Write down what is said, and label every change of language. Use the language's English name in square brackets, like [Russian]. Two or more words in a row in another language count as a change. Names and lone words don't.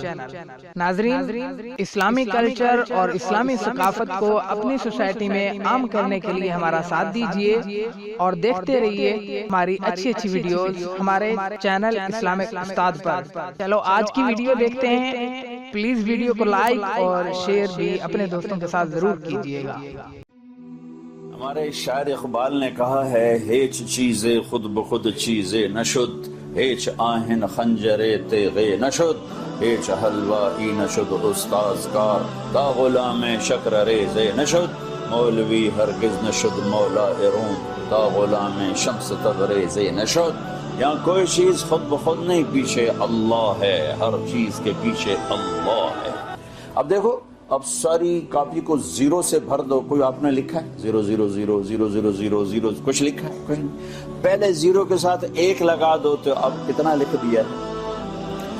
[Urdu] ناظرین، اسلامی کلچر اور اسلامی ثقافت کو اپنی سوسائٹی میں عام کرنے کے لیے ہمارا ساتھ دیجئے اور دیکھتے رہیے ہماری اچھی اچھی ویڈیوز ہمارے چینل اسلامک استاد پر۔ چلو آج کی ویڈیو دیکھتے ہیں۔ پلیز ویڈیو کو لائک اور شیئر بھی اپنے دوستوں کے ساتھ ضرور کیجئے گا۔ ہمارے شاعر اقبال نے کہا ہے، [Persian] ہیچ چیزے خود بخود چیزے نشد، ہیچ آہن خنجرے تیغے نشد، ہیچ حلوائی نشد استاذ کار، تا غلام شکر ریزے نشد، مولوی ہرگز نشد مولا روم، تا غلام شمس تبریزے نشد۔ [Urdu] یہاں کوئی چیز خود بخود نہیں، پیچھے اللہ ہے، ہر چیز کے پیچھے اللہ ہے۔ اب دیکھو، اب ساری کاپی کو زیرو سے بھر دو۔ کوئی آپ نے لکھا ہے 0 0 0 0 0 0 0 کچھ لکھا ہے؟ کوئی نہیں۔ پہلے زیرو کے ساتھ ایک لگا دو تو اب کتنا لکھ دیا ہے؟